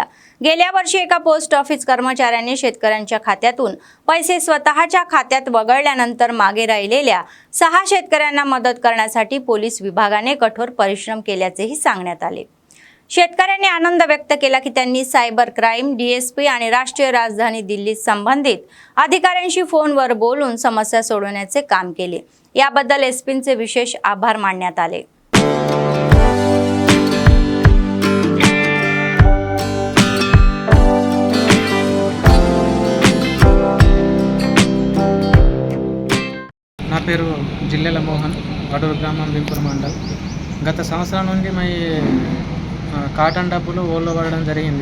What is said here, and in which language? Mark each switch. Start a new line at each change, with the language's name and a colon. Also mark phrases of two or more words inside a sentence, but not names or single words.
Marathi: गेल्या वर्षी एका
English: post office
Marathi: कर्मचाऱ्याने शेतकऱ्यांच्या खात्यातून पैसे स्वतःच्या खात्यात वगळल्यानंतर मागे राहिलेल्या 6 शेतकऱ्यांना मदत करण्यासाठी पोलीस विभागाने कठोर परिश्रम केल्याचेही सांगण्यात आले. शेतकऱ्यांनी आनंद व्यक्त केला की त्यांनी
English: cyber crime,
Marathi: डीएसपी आणि राष्ट्रीय राजधानी दिल्लीत संबंधित अधिकाऱ्यांशी फोनवर बोलून समस्या सोडवण्याचे काम केले. याबद्दल एसपींचे विशेष आभार मानण्यात आले.
Telugu: నా పేరు జిల్లెల మోహన్, వడూరు గ్రామం వింపూర్ మండల్. గత సంవత్సరం నుండి మా కాటన్ డబ్బులు ఓళ్ళో పడడం జరిగింది.